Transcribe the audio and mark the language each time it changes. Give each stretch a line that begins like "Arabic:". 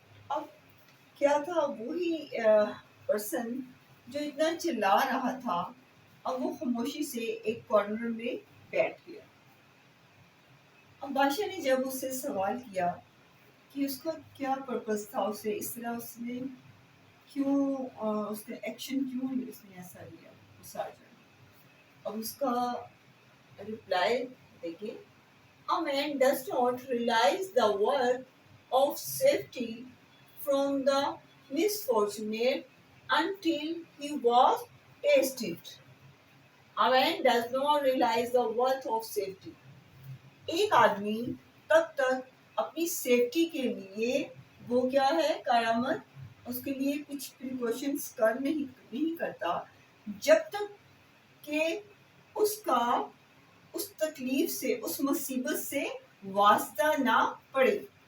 Urdu: اب کیا تھا، وہی پرسن جو اتنا چلا رہا تھا، اب وہ خاموشی سے ایک کارنر میں بیٹھ گیا۔ اب بادشاہ نے جب اس سے سوال کیا کہ اس کا کیا پرپس تھا، اسے اس طرح اس نے کیوں اس نے ایکشن کیوں اس نے ایسا لیا، سارجن، اب اس کا ریپلائی دیکھیں.
English: A man does not realize the worth of safety from the misfortunate until he was tasted. A man does not realize the worth of safety.
Urdu: ایک آدمی تب تک اپنی سیفٹی کے لیے وہ کیا ہے کارآمد اس کے لیے کچھ پریکاشنز نہیں کرتا جب تک کہ اس کا اس تکلیف سے اس مصیبت سے واسطہ نہ پڑے.